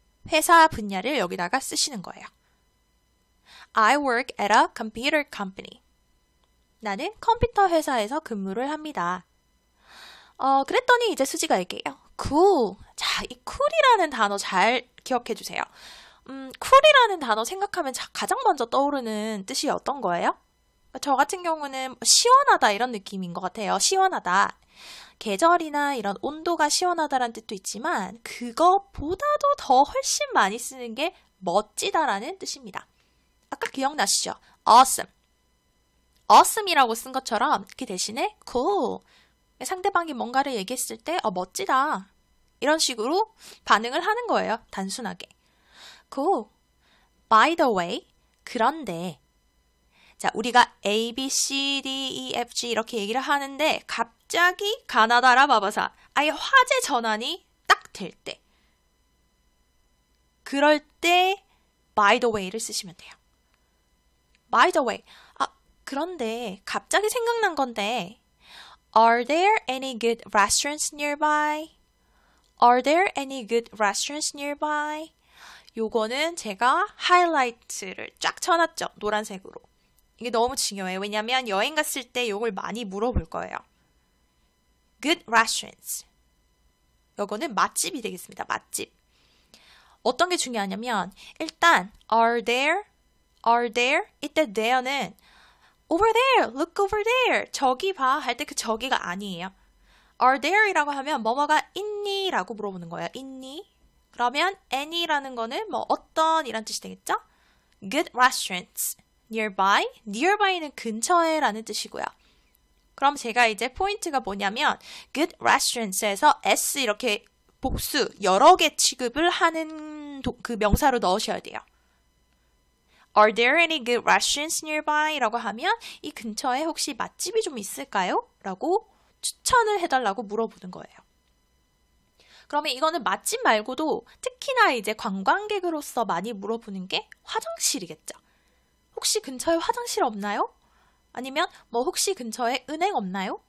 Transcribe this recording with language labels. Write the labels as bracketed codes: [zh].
[ko] 회사 분야를 여기다가 쓰시는 거예요. [en] I work at a computer company. [ko] 나는 컴퓨터 회사에서 근무를 합니다. 그랬더니 이제 수지가 얘기해요. [en] cool. [ko] 자, 이 cool이라는 단어 잘 기억해 주세요. cool이라는 단어 생각하면 가장 먼저 떠오르는 뜻이 어떤 거예요? 저 같은 경우는 시원하다 이런 느낌인 것 같아요. 시원하다. 계절이나 이런 온도가 시원하다라는 뜻도 있지만 그것보다도 더 훨씬 많이 쓰는 게 멋지다라는 뜻입니다. 아까 기억나시죠? awesome. awesome이라고 쓴 것처럼 그 대신에 cool. 상대방이 뭔가를 얘기했을 때 멋지다. 이런 식으로 반응을 하는 거예요. 단순하게. [en] cool. by the way. [ko] 그런데 자, 우리가 A, B, C, D, E, F, G 이렇게 얘기를 하는데 갑자기 가나다라 바바사 아예 화제 전환이 딱 될 때 그럴 때 [en] by the way [ko] 를 쓰시면 돼요. [en] by the way. [ko] 그런데 갑자기 생각난 건데 [en] Are there any good restaurants nearby? Are there any good restaurants nearby? [ko] 요거는 제가 하이라이트를 쫙 쳐놨죠. 노란색으로. 이게 너무 중요해요. 왜냐면 여행 갔을 때 요걸 많이 물어볼 거예요. [en] Good restaurants. [ko] 요거는 맛집이 되겠습니다. 맛집. 어떤 게 중요하냐면 일단 are there 이때 there는 [en] over there, look over there [ko] 저기 봐 할 때 그 저기가 아니에요. are there이라고 하면 뭐뭐가 있니? 라고 물어보는 거예요. 있니? 그러면 any라는 거는 뭐 어떤 이란 뜻이 되겠죠? [en] Good restaurants nearby. [ko] nearby는 근처에 라는 뜻이고요. 그럼 제가 이제 포인트가 뭐냐면 [en] good restaurants [ko] 에서 s 이렇게 복수 여러 개 취급을 하는 그 명사로 넣으셔야 돼요. [en] Are there any good restaurants nearby? [ko] 라고 하면 이 근처에 혹시 맛집이 좀 있을까요? 라고 추천을 해달라고 물어보는 거예요. 그러면 이거는 맛집 말고도 특히나 이제 관광객으로서 많이 물어보는 게 화장실이겠죠. 혹시 근처에 화장실 없나요? 아니면 뭐 혹시 근처에 은행 없나요?